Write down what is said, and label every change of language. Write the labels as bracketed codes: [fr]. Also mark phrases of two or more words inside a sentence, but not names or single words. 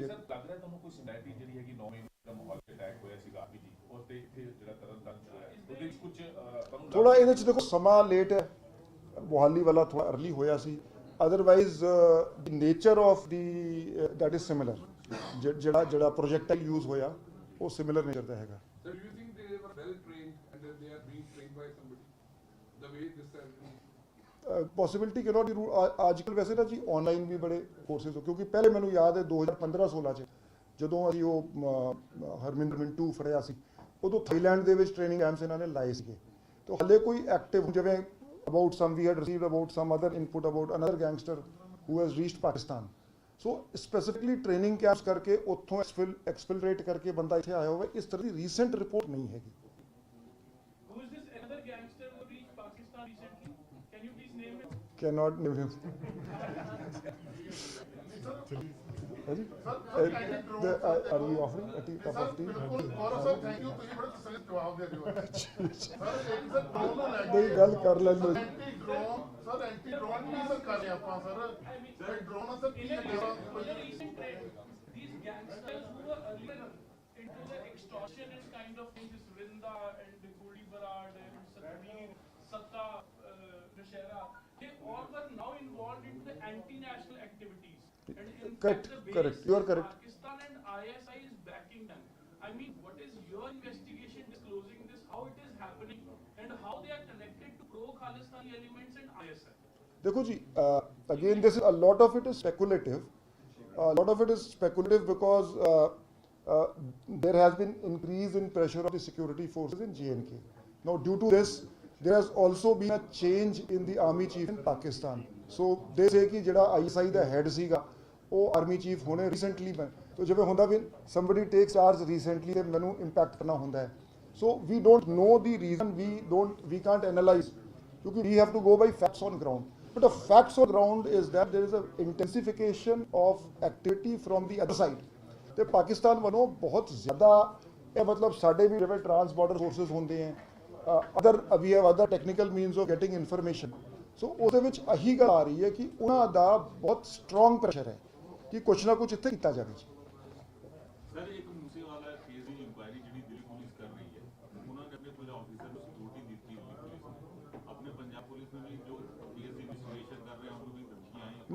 [pa] ਸਰ ਲੱਗ ਰਿਹਾ ਤੁਹਾਨੂੰ ਕੋਈ ਸਿਮੈਟਰੀ ਜਿਹੜੀ ਹੈਗੀ 9 ਮਹੀਨੇ ਦਾ ਮਾਹੌਲ ਅਟੈਕ ਹੋਇਆ ਸੀਗਾ ਆਰਪੀ ਜੀ, ਉਸ ਤੇ ਇੱਥੇ ਜਿਹੜਾ ਤਰਨਤਾਰਨ ਚ ਹੋਇਆ, ਉਹਦੇ ਵਿੱਚ ਕੁਝ ਤੁਹਾਨੂੰ ਥੋੜਾ ਇਹਦੇ ਚ ਦੇਖੋ ਸਮਾਂ ਲੇਟ ਹੈ, ਮੋਹਾਲੀ ਵਾਲਾ ਥੋੜਾ ਅਰਲੀ ਹੋਇਆ ਸੀ, [en] otherwise the nature of the that is similar, [pa] ਜਿਹੜਾ ਪ੍ਰੋਜੈਕਟਾਈਲ ਯੂਜ਼ ਹੋਇਆ ਉਹ ਸਿਮਿਲਰ ਨੇਚਰ ਦਾ ਹੈਗਾ। [en] So do you think they were well trained and that they are being trained by somebody? The way this happened? possibility cannot be rule. [pa] ਅੱਜ ਕੱਲ੍ਹ ਵੈਸੇ ਨਾ ਜੀ ਆਨਲਾਈਨ ਵੀ ਬੜੇ ਕੋਰਸਿਸ ਹੋ, ਕਿਉਂਕਿ ਪਹਿਲੇ ਮੈਨੂੰ ਯਾਦ ਹੈ 2015-16 ਚ ਜਦੋਂ ਅਸੀਂ ਉਹ ਹਰਮਿੰਦਰ ਮਿੰਟੂ ਫੜਿਆ ਸੀ, ਉਦੋਂ ਥਾਈਲੈਂਡ ਦੇ ਵਿੱਚ [en] training camps [pa] ਇਹਨਾਂ ਨੇ ਲਾਏ ਸੀਗੇ, ਤੇ ਹਾਲੇ ਕੋਈ ਐਕਟਿਵ ਜਿਵੇਂ [en] about some we had received about some other input about another gangster who has reached Pakistan, so specifically training camps [pa] ਕਰਕੇ ਉੱਥੋਂ ਐਕਸਫਿਲਟਰੇਟ ਕਰਕੇ ਬੰਦਾ ਇੱਥੇ ਆਇਆ ਹੋਵੇ, ਇਸ ਤਰ੍ਹਾਂ ਦੀ [en] recent report [pa] ਨਹੀਂ ਹੈਗੀ। [en] Who is this another gangster who reached Pakistan recently? Can you please name him? Cannot name him. Are we offering a tea, cup of tea? [pa] ਬਿਲਕੁਲ ਗੌਰਵ ਸਰ, [en] thank you, [pa] ਤੁਸੀਂ ਬੜੇ ਤਸੱਲੀ ਜਵਾਬ ਦੇ ਰਹੇ ਹੋ। ਸਰ ਇੱਕ ਸਰ ਡਰੋਨ ਨੂੰ ਲੈ ਨਹੀਂ, ਗੱਲ ਕਰ ਲੈਣ ਦਿਓ। [en] anti drone [pa] ਸਰ, [en] anti drone [pa] ਕੀ ਸਰ ਕਰ ਰਹੇ ਆਪਾਂ ਸਰ ਡਰੋਨ ਸਰ ਕੀ [en] In a [pa] ਹੈ [en] recent trend, these gangsters who were earlier into the extortionist kind of thing, this Rinda and Goli Barad and Satveer, Satta, Nashera, they all were now involved into the anti-national activities. And in Correct, fact, the correct. base You are correct. Pakistan and ISI is backing them. I mean, what is your investigation disclosing this, how it is happening, and how they are connected to pro-Khalistani elements and ISI? [hi] देखो जी, [en] again this is a lot of it is speculative. A lot of it is speculative because there has been increase in pressure of the security forces in J&K. Now due to this, there has also been a change in the army chief in Pakistan. So they say [pa] कि ਜਿਹੜਾ ISI ਦਾ head ਸੀਗਾ ਉਹ [en] army chief [pa] ਹੋਣੇ ਰੀਸੈਂਟਲੀ ਮੈਂ, तो ਜਿਵੇਂ ਹੁੰਦਾ ਵੀ [en] somebody takes charge recently [pa] ਤੇ ਮੈਨੂੰ ਇੰਪੈਕਟ ਕਰਨਾ ਹੁੰਦਾ ਹੈ, [en] so we don't know the reason, we can't analyze because we have to go by facts on ground. But the facts on ground is that there is a intensification of activity from the other side. [pa] ਤੇ ਪਾਕਿਸਤਾਨ ਵੱਲੋਂ ਬਹੁਤ ਜ਼ਿਆਦਾ ਇਹ ਮਤਲਬ ਸਾਡੇ ਵੀ ਜਿਵੇਂ [en] trans border forces [pa] ਹੁੰਦੇ ਹੈ, [en] we have other technical means of getting information. [pa] ਸੋ ਉਹਦੇ ਵਿੱਚ ਇਹੀ ਗੱਲ ਆ ਰਹੀ ਹੈ ਕਿ ਉਹਨਾਂ ਦਾ ਬਹੁਤ [en] strong pressure [pa] ਹੈ ਕਿ ਕੁਛ ਨਾ ਕੁਛ ਇੱਥੇ ਕੀਤਾ ਜਾਵੇ। ਸਰ ਇੱਕ ਮੂਸੇਵਾਲਾ ਕੇਸ ਦੀ ਇਨਕੁਆਇਰੀ ਜਿਹੜੀ ਦਿੱਲੀ ਪੁਲਿਸ ਕਰ ਰਹੀ ਹੈ, ਉਹਨਾਂ ਨੇ ਆਪਣੇ ਕੁਝ ਆਫੀਸਰ ਨੂੰ ਸਿਕਿਉਰਿਟੀ ਦਿੱਤੀ ਹੋਈ ਪੁਲਿਸ ਨੇ, ਆਪਣੇ ਪੰਜਾਬ ਪੁਲਿਸ ਨੇ ਵੀ ਜੋ ਕੇਸ ਦੀ ਇਨਵੈਸਟੀਗੇਸ਼ਨ ਕਰ ਰਹੇ ਉਹਨੂੰ ਵੀ ਧਮਕੀਆਂ ਆਈਆਂ।